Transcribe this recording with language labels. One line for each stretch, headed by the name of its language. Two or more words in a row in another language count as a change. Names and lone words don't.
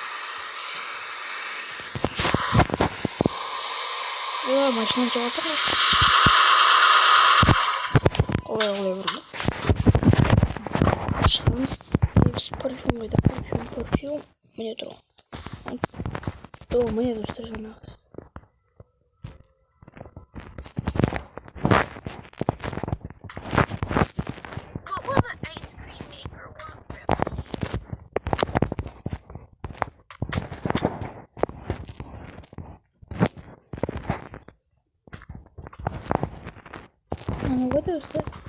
Kazakh: Машина соғаса ма? Олай бұрды. Шығамыз. Біз парфюм қойда. Парфюм. Міне тұр. Міне достар жаңағы.
English: What will the ice cream maker want from me? What is that?